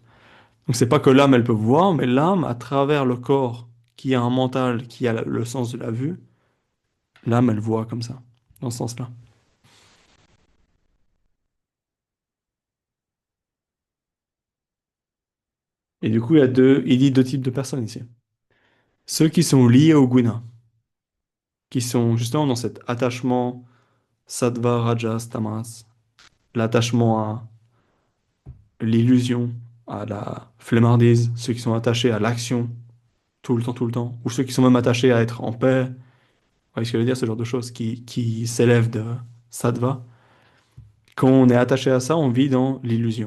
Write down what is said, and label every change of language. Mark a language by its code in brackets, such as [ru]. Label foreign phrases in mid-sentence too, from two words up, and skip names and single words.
[fr] Donc c'est pas que l'âme, elle peut voir, mais l'âme, à travers le corps, qui a un mental, qui a le sens de la vue, l'âme, elle voit comme ça, dans ce sens-là. Et du coup, il dit deux types de personnes ici. Ceux qui sont liés au guna, qui sont justement dans cet attachement [sa] sattva, rajas, tamas, [fr] l'attachement à l'illusion, à la flemmardise, ceux qui sont attachés à l'action tout le temps, ou ceux qui sont même attachés à être en paix, vous voyez ce que je veux dire, ce genre de choses qui s'élèvent de sattva. Quand on est attaché à ça, on vit dans l'illusion.